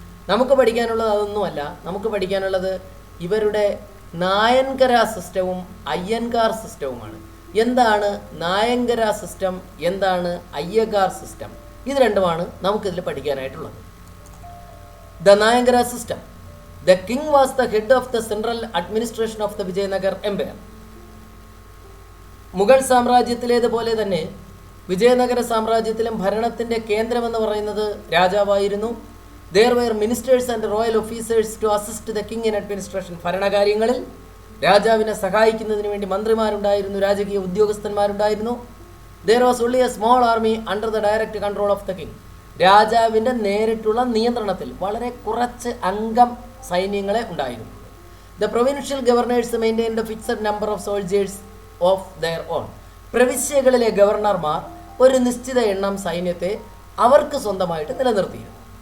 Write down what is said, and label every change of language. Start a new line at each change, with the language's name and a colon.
Malayalam: നമുക്ക് പഠിക്കാനുള്ളത് അതൊന്നുമല്ല. നമുക്ക് പഠിക്കാനുള്ളത് ഇവരുടെ നായൻകര സിസ്റ്റവും അയ്യൻകാർ സിസ്റ്റവുമാണ്. എന്താണ് നായങ്കര സിസ്റ്റം, എന്താണ് അയ്യഗാർ സിസ്റ്റം? ഇത് രണ്ടുമാണ് നമുക്കിതിൽ പഠിക്കാനായിട്ടുള്ളത്. The Nayankara system.
English: The king was the head of the central administration of the Vijayanagar Empire.
Malayalam: Mughal സാമ്രാജ്യത്തിലേതുപോലെ തന്നെ വിജയനഗര സാമ്രാജ്യത്തിലും ഭരണത്തിൻ്റെ കേന്ദ്രമെന്ന് പറയുന്നത് രാജാവായിരുന്നു.
English: There were ministers and royal officers to assist the king in administration.
Malayalam: ഭരണകാര്യങ്ങളിൽ രാജാവിനെ സഹായിക്കുന്നതിന് വേണ്ടി മന്ത്രിമാരുണ്ടായിരുന്നു, രാജകീയ ഉദ്യോഗസ്ഥന്മാരുണ്ടായിരുന്നു.
English: There was only a small army under the direct control of the king.
Malayalam: രാജാവിൻ്റെ നേരിട്ടുള്ള നിയന്ത്രണത്തിൽ വളരെ കുറച്ച് അംഗം സൈന്യങ്ങളെ ഉണ്ടായിരുന്നു.
English: The provincial governors maintained a fixed number of soldiers of their own.
Malayalam: പ്രവിശ്യകളിലെ ഗവർണർമാർ ഒരു നിശ്ചിത എണ്ണം സൈന്യത്തെ അവർക്ക് സ്വന്തമായിട്ട് നിലനിർത്തിയിരുന്നു.